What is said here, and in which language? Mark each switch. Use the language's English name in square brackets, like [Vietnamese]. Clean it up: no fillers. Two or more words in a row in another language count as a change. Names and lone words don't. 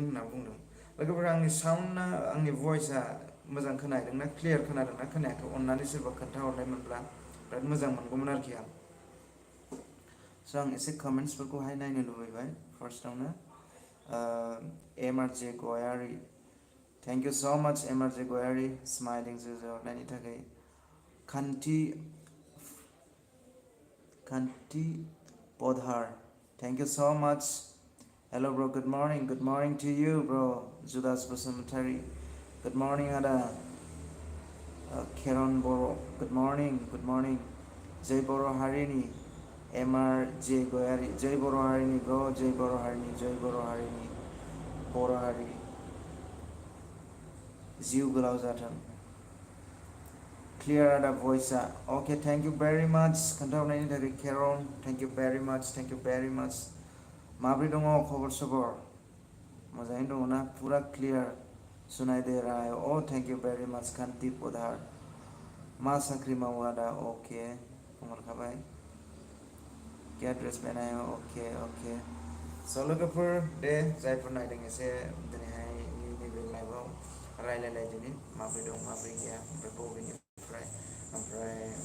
[Bodo] होनना बुंदों लोगोफोर आंनि साउन्डआ आंनि भइसआ मोजां खोनादोंना क्लियार खोनादोंना खोनायाखै अननानै सोरबा खोन्थाहरनायमोनब्ला बिराद मोजां मोनगौमोन आरोखि आं स' आं एसे कमेन्ट्सफोरखौहाय नायनो लुबैबाय फार्स्टआवनो एम आर जे गयारि [English] Thank you so much [Bodo] MRJ Goyari smiling जुजो हरनायनि थाखाय खान्थि Kanti Podhar. [English] Thank you so much. Hello, bro. Good morning. Good morning to you, bro. Judas Basumatary. Good morning, Ada. Kiran Boro. Good morning. Good morning. [Bodo] Jai Boro Harini. MR J Goyari. Jai Boro Harini, bro. Jai Boro Harini. Jai Boro Harini. Boro Hari. Ziu Gulau Zatan. [English] Clear Ada voice. Okay, thank you very much. [Bodo] Kantaunayni thakai Kiran. [English] Thank you very much. Thank you very much. [Bodo] माबोरै दङ खबर सबर मोजाङैनो दङ ना पुरा क्लियर [Hindi] सुनाय दे रहा है [Bodo] ओ [English] Thank you very much [Bodo] कान्ति पधार मा साख्रि मावो आदा अके बुंहरखाबाय [Hindi] क्या ड्रेस पहना है [Bodo] अके अके स' लोगोफोर दे जायफोर नायदों एसे दिनैहाय नैबे लाइभआव रायलायलायदिनि माबोरै दं माबोरै गैया ओमफ्राय बबेनिफ्राय ओमफ्राय